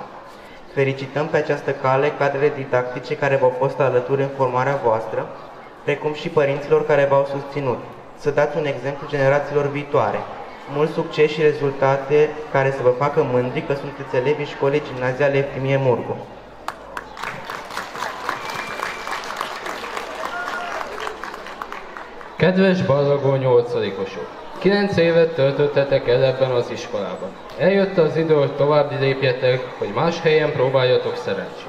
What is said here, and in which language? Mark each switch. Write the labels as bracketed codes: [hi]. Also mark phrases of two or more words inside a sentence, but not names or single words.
[ro] Felicităm pe această cale cadrele didactice care v-au fost alături în formarea voastră, precum și părinților care v-au susținut. Să dați un exemplu generațiilor viitoare. Mult succes și rezultate care să vă facă mândri că sunteți elevii școlii gimnaziale Eftimie Murgu. [hu] Kedves ballagó 8-osok! 9 évet töltöttetek el ebben az iskolában. Eljött az idő, hogy tovább lépjetek, hogy más helyen próbáljatok szerencsét.